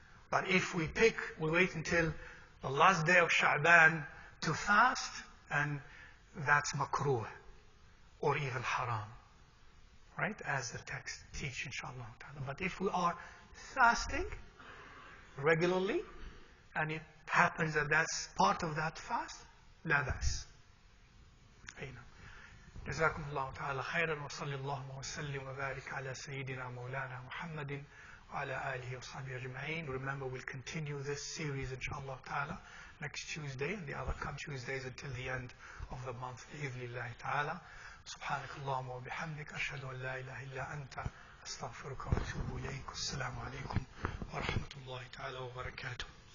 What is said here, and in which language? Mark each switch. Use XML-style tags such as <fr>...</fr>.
<en>But if we wait until the last day of Sha'ban to fast, and that's makruh, or even haram, right? As the text teaches, inshallah. But if we are fasting regularly, and it happens that that's part of that fast,</en> <ar>لا بأس. جزاكم الله تعالى خيرا وصلى الله وسلم وبارك على سيدنا مولانا محمد وعلى آله وصحبه أجمعين.</ar> <en>Remember, we'll continue this series inshallah ta'ala next Tuesday and the other Tuesdays until the end of the month</en> <ar>بإذن الله تعالى. سبحانك اللهم وبحمدك أشهد أن لا إله إلا أنت أستغفرك وأتوب إليك. السلام عليكم ورحمة الله تعالى وبركاته.</ar>